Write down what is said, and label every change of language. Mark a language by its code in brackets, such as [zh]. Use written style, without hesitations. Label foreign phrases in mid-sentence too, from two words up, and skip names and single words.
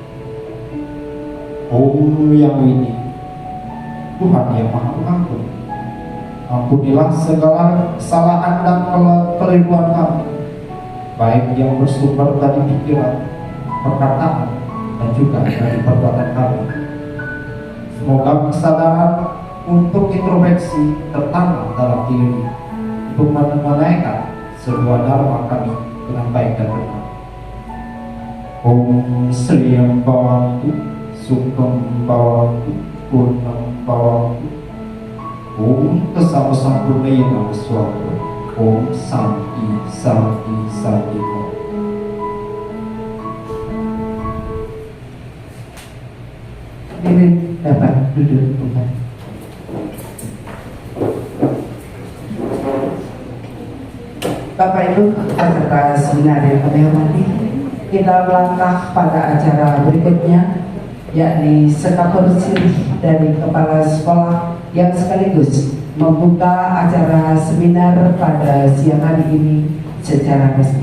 [id] Yang Widi, Tuhan yang Maha Pengampun, ampunilah segala kesalahan dan kekeliruan kami, baik yang bersumber dari pikiran, perkataan, dan juga dari perbuatan kami. Semoga kesadaran untuk introspeksi tertanam dalam diri untuk menaikkan sebuah dharma kami dengan baik dan benar. [sa] Sri Bawantu, Sukam Bawantu, Purnam Bawantu, Kesama Sampurnaya Swami, Santi Santi Santi. [id] Hadirin dapat duduk kembali. Bapak Ibu peserta seminar yang kami hormati, kita melangkah pada acara berikutnya, yakni sekapur sirih dari kepala sekolah yang sekaligus membuka acara seminar pada siang hari ini secara resmi.